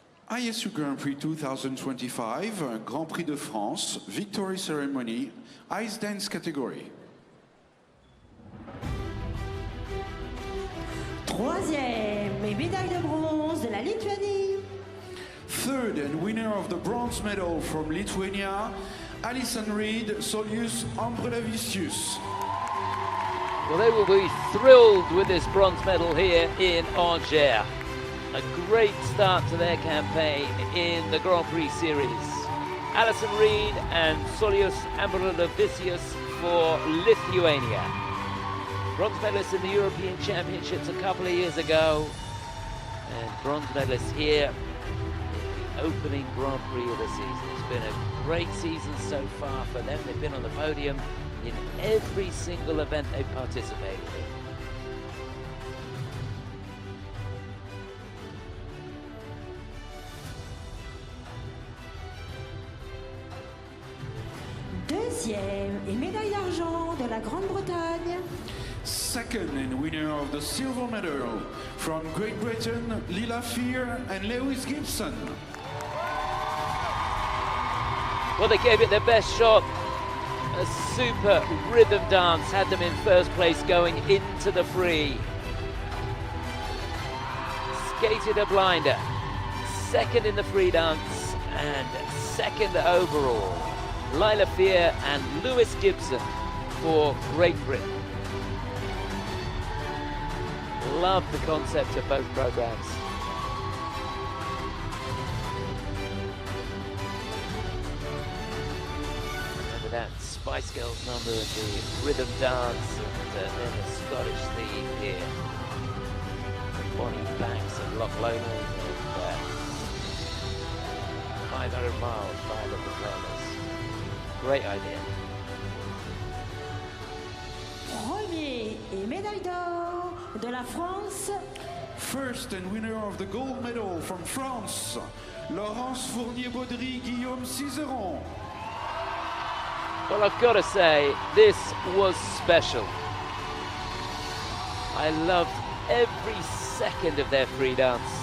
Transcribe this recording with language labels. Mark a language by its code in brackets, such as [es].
[en] ISU Grand Prix 2025, Grand Prix de France, Victory Ceremony, Ice Dance category. [fr] Troisième et médaille de bronze de la Lituanie. [en] Third and winner of the bronze medal from Lithuania, Alison Reed, Solius Ambrelavicius. Well, they will be thrilled with this bronze medal here in Angers. A great start to their campaign in the Grand Prix series. Alison Reed and Solius Ambrelavicius for Lithuania. Bronze medalists in the European Championships a couple of years ago. And bronze medalists here in the opening Grand Prix of the season. It's been a great season so far for them. They've been on the podium in every single event they've participated in. [fr] Deuxième et médaille d'argent de la Grande-Bretagne. [en] Second and winner of the silver medal from Great Britain, Lila Fear and Lewis Gibson. Well, they gave it their best shot. A super rhythm dance had them in first place going into the free. Skated a blinder, second in the free dance and second overall. Lila Fear and Lewis Gibson for Great Britain. Love the concept of both programs. That Spice Girls number of the rhythm dance and then the Scottish theme here. Bonnie Banks and Loch Lomond and 500 miles by the propellers. Great idea. [fr] Premier et médaille d'or de la France. [en] First and winner of the gold medal from France, Laurence Fournier-Baudry, Guillaume Cizeron. Well, I've got to say, this was special. I loved every second of their free dance.